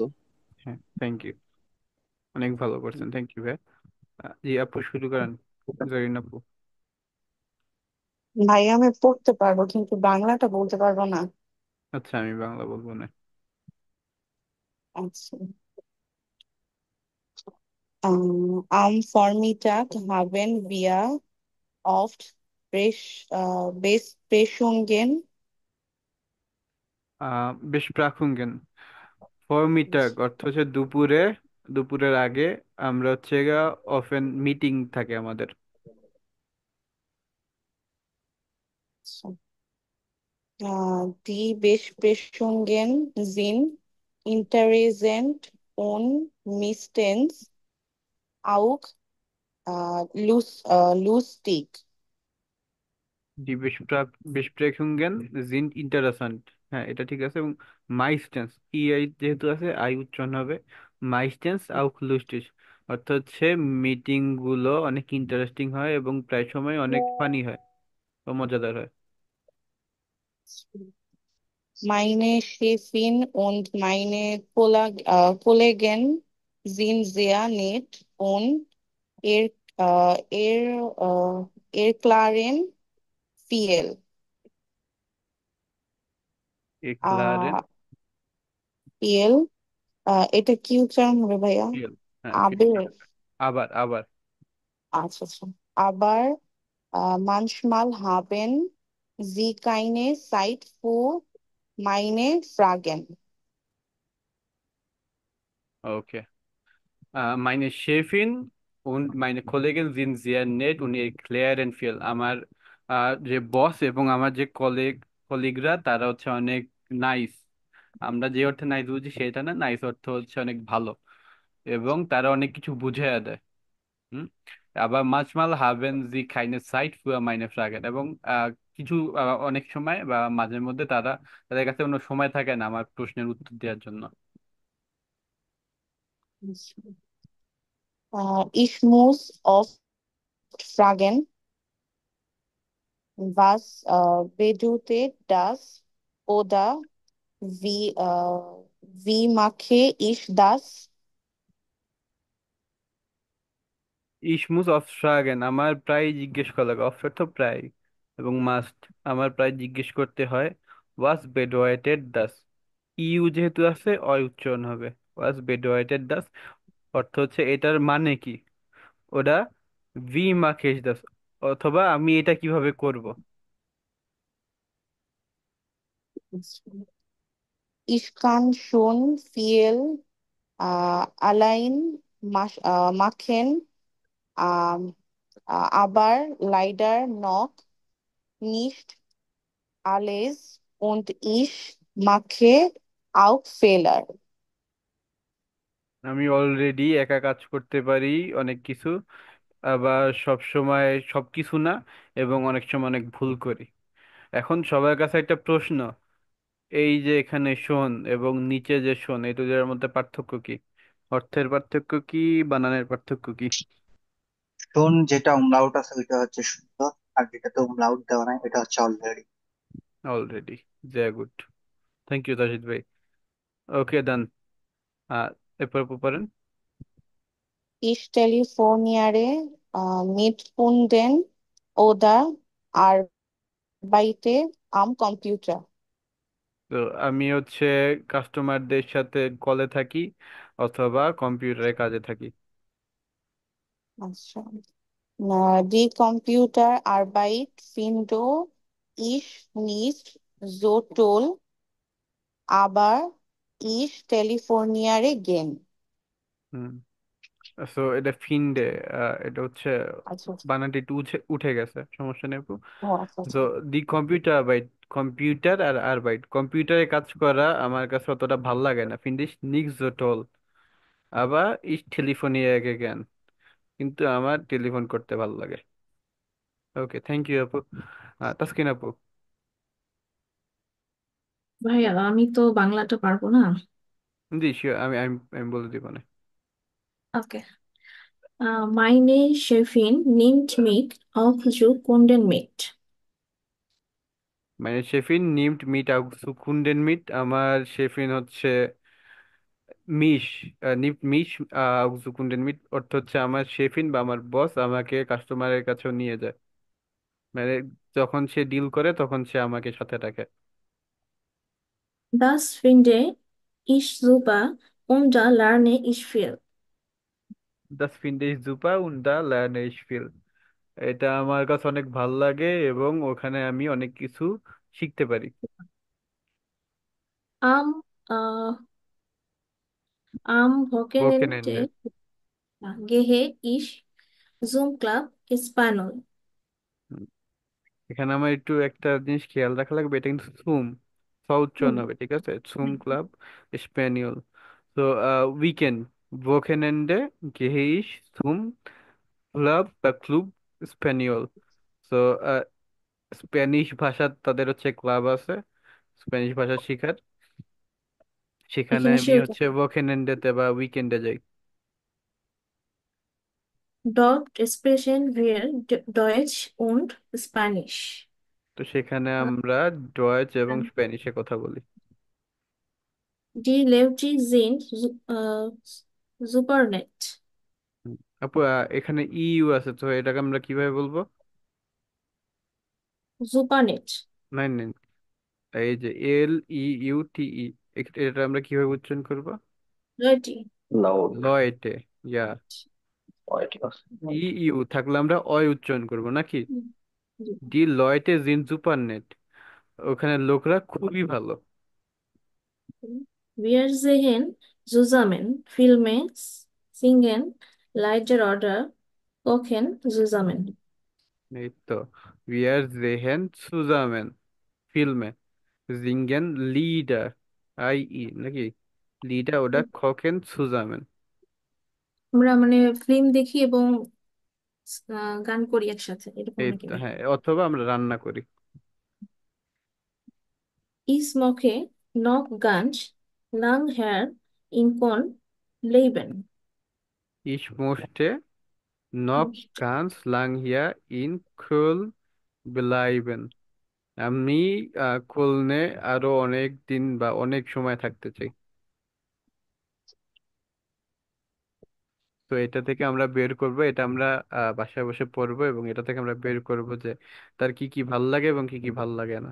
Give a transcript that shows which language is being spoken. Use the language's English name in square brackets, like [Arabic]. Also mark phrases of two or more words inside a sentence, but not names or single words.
[Bangla] হ্যাঁ, [English] thank you, [Bangla] অনেক ভালো করছেন, [English] thank you [Bangla] ভাই। জি আপু, শুরু করেন, জরিন আপু। ভাই আমি পড়তে পারবো কিন্তু বাংলাটা বলতে পারবো না। আচ্ছা, আমি বাংলা বলবো না। আচ্ছা। [German] Am Vormittag haben wir oft Besprechungen. Besprechungen. [Bangla] ফরমিটাক অর্থ হচ্ছে দুপুরে, দুপুরের আগে আমরা হচ্ছে অফেন মিটিং থাকে আমাদের। [German] Die Besprechungen sind interessant und meistens auch lustig. die Besprechungen sind interessant. [Bangla] হ্যাঁ, এটা ঠিক আছে। এবং মাইস্টেন্স, ই আই যেহেতু আছে আই উচ্চারণ হবে। [German] meistens auch lustig [Bangla] অর্থ হচ্ছে মিটিং গুলো অনেক ইন্টারেস্টিং হয় এবং প্রায় সময় অনেক ফানি হয় ও মজাদার হয়। [German] Meine Chefin und meine Kollegen sind sehr nett und er, erklären viel. এক্লারেন viel, [Bangla] এটা কি উচ্চারণ হবে ভাইয়া? [German] ফিল। হ্যাঁ, ফিল। আবের। [Bangla] আবার আবার। আচ্ছা আচ্ছা। [German] আবার manchmal haben sie keine Zeit für meine Fragen. [Bangla] ওকে। [German] meine Chefin und meine Kollegin sind sehr nett und erklären viel. [Bangla] আমার যে বস এবং আমার যে কলিগরা তারা হচ্ছে অনেক নাইস। আমরা যে অর্থে নাইস বুঝি সেটা না, নাইস অর্থ হচ্ছে অনেক ভালো, এবং তারা অনেক কিছু বুঝিয়ে দেয়। হুম। [German] aber manchmal haben Sie keine Zeit für meine Fragen. [Bangla] এবং কিছু অনেক সময় বা মাঝে মধ্যে তাদের কাছে কোনো সময় থাকে না আমার প্রশ্নের উত্তর দেওয়ার জন্য। [German] Ich muss oft fragen, was bedeutet das oder wie mache ich das? Ich muss aufschlagen, [Bangla] আমার প্রায় জিজ্ঞেস করা লাগে, অফ তো প্রায় এবং মাস্ট, আমার প্রায় জিজ্ঞেস করতে হয় [German] was bedeutet das. [Bangla] ইউ যেহেতু আছে অয় উচ্চারণ হবে, [German] was bedeutet das [Bangla] অর্থ হচ্ছে এটার মানে কি, ওটা [German] wie machst das, [Bangla] অথবা আমি এটা কিভাবে করব। [German] Ich kann schon viel allein machen, ähm, aber leider noch nicht alles und ich mache auch Fehler. [Bangla] আমি অলরেডি একা কাজ করতে পারি অনেক কিছু, আবার সব সময় সব কিছু না, এবং অনেক সময় অনেক ভুল করি। এখন সবার কাছে একটা প্রশ্ন, এই যে এখানে শোন এবং নিচে যে শোন, এই দুটোর মধ্যে পার্থক্য কি? অর্থের পার্থক্য কি, বানানের পার্থক্য কি? শোন যেটা umlaut আছে ওইটা হচ্ছে শুদ্ধ, আর যেটাতে umlaut দেওয়া নাই এটা হচ্ছে অলরেডি। অলরেডি, [German] sehr gut, [English] thank you [Bangla] তাজিদ ভাই। ওকে ডান। এরপর পারেন। [German] Ich telefoniere mit Kunden oder arbeite am Computer. [Bangla] তো আমি হচ্ছে কাস্টমারদের সাথে কলে থাকি অথবা কম্পিউটারে কাজে থাকি। আচ্ছা, [German] die Computerarbeit finde ich nicht so toll, aber ich telefoniere gern. [Bangla] হুম। সো এটা ফিনডে, এটা হচ্ছে আচ্ছা আচ্ছা। বানানটি একটু উঠে উঠে গেছে, সমস্যা নেই আপু। ও আচ্ছা তো আচ্ছা। [German] die Computer Arbeit, [Bangla] কম্পিউটার আর আরবাইট, কম্পিউটারে কাজ করা আমার কাছে অতটা ভাল লাগে না, [German] find ich nicht so toll, aber ich telefoniere gern, [Bangla] কিন্তু আমার টেলিফোন করতে ভাল লাগে। ওকে, [English] thank you [Bangla] আপু। তাসকিন আপু। ভাইয়া আমি তো বাংলাটা পারবো না। জি শিওর, আমি আমি বলে দিব না। ওকে। [German] Meine Chefin nimmt mich auf zu Kunden mit. [Bangla] মানে [German] Chefin nimmt mich zu Kunden mit, [Bangla] আমার শেফিন হচ্ছে মিশ, [German] nimmt mich zu Kunden mit [Bangla] অর্থ হচ্ছে আমার শেফিন বা আমার বস আমাকে কাস্টমারের কাছেও নিয়ে যায়, মানে যখন সে ডিল করে তখন সে আমাকে সাথে রাখে। [German] Das finde ich super und da lerne ich viel. das find ich super und da lern ich viel, [Bangla] এটা আমার কাছে অনেক ভাল লাগে এবং ওখানে আমি অনেক কিছু শিখতে পারি। [German] Am, äh, am ওকেন এন্ডে, Wochenende gehe ich zum Club Espanol. [Bangla] এখানে আমার একটু একটা জিনিস খেয়াল রাখা লাগবে, এটা কিন্তু সুম স উচ্চারণ হবে, ঠিক আছে? [German] সুম ক্লাব স্প্যানিয়ল। [Bangla] তো উইকেন্ড, ভোকেনেন্ডে, [German] geh ich, zum Club [Bangla] বা ক্লুব স্প্যানিয়ল। তো স্প্যানিশ ভাষা তাদের হচ্ছে ক্লাব আছে স্প্যানিশ ভাষা শেখার, সেখানে এখানে আমি শিওর হচ্ছে ভোকেনেন্ডেতে বা উইকেন্ডে যাই। [German] Dort sprechen wir Deutsch und Spanish. [Bangla] তো সেখানে আমরা ডয়েচ এবং স্প্যানিশে কথা বলি। [German] Die Leute sind super nett. [Bangla] হুম। আপু, এখানে ইউ আছে, তো এটাকে আমরা কিভাবে বলবো? [German] Super nett. [Bangla] নাইন নাইন, এই যে LEUTE, এটা আমরা কিভাবে উচ্চারণ করবো? [German] Leute. লাউড। লয়েটে, ইয়া। [Bangla] ঠিক আছে। ইউ থাকলে আমরা অয় উচ্চারণ করব নাকি? হুম, জি। [German] die Leute sind super nett, [Bangla] ওখানে লোকরা খুবই ভালো। [German] Wir sehen zusammen Filme, singen, leider oder kochen zusammen. [Bangla] এই তো, [German] wir sehen zusammen Filme, singen Lieder, নাকি Lieder, oder kochen zusammen. [Bangla] আমরা মানে ফিল্ম দেখি এবং গান করি একসাথে, এরকম এই নাকি তো, ভাই? হ্যাঁ, অথবা আমরা রান্না করি। [German] Ich smoke noch ganz lang in Korn bleiben. Ich möchte noch ganz lang hier in Köln bleiben। [Bangla] আমি খুলনে আরো অনেক দিন বা অনেক সময় থাকতে চাই। তো এটা থেকে আমরা বের করব, এটা আমরা বাসায় বসে পড়বো এবং এটা থেকে আমরা বের করব যে তার কি কি ভাল লাগে এবং কি কি ভাল লাগে না।